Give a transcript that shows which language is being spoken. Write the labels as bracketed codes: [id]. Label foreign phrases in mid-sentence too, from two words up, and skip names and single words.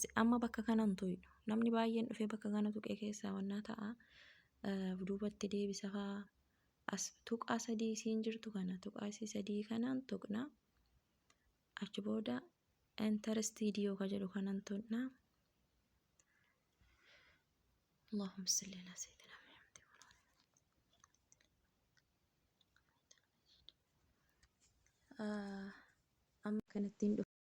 [om] Amma bakka kanan tuqu. Namni baay'een dhufee bakka kana tuqee keessaa wannaa ta'a. Duubatti deebisa fa'aa. As tuqaa sadii isiin jirtu kana tuqaa isii sadii kanaan tuqna. Achi booda [en] enter studio [om] ka jedhu kanan tuqna. [ar] اللهم صل على سيدنا محمد. [om] Amma kanattiin